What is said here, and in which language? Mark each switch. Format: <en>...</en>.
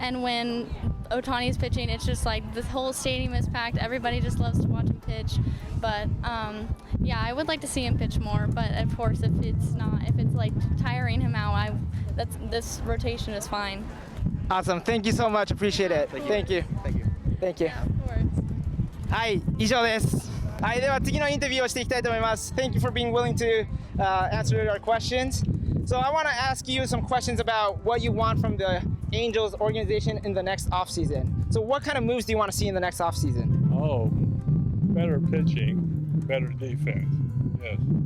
<en>And when Ohtani's pitching, it's just this whole stadium is packed. Everybody just loves to watch him pitch. But yeah, I would like to see him pitch more. But of course, if it's tiring him out, this rotation is fine. Awesome, thank you so much, appreciate it. Thank you. Thank you. Yeah, of course.</en> <ja>はい、以上です。はい、では次のインタビューをしていきたいと思います。</ja> <en>Thank you for being willing to answer our questions. So I want to ask you some questions about what you want from the Angels organization in the next offseason. So what kind of moves do you want to see in the next offseason? Oh, better pitching, better defense. Yes.</en>